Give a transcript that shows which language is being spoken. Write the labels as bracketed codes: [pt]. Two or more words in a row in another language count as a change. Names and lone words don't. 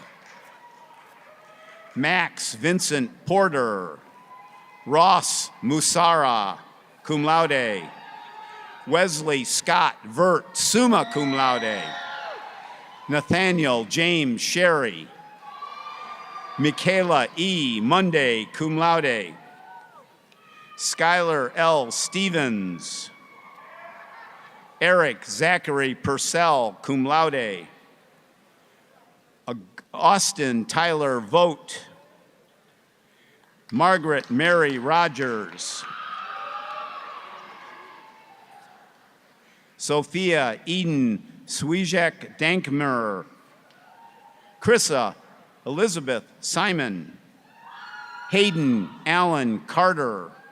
[en] Max Vincent Porter, Ross Musara, [la] cum laude, [en] Wesley Scott Vert, [la] summa cum laude, [en] Nathaniel James Sherry, Michaela E. Monday, [la] cum laude, [en] Skylar L. Stevens, Eric Zachary Purcell, [la] cum laude, [en] Austin Tyler Vogt, Margaret Mary Rogers, Sophia Eden Swijek Dankmer, Krissa Elizabeth Simon, Hayden Allen Carter,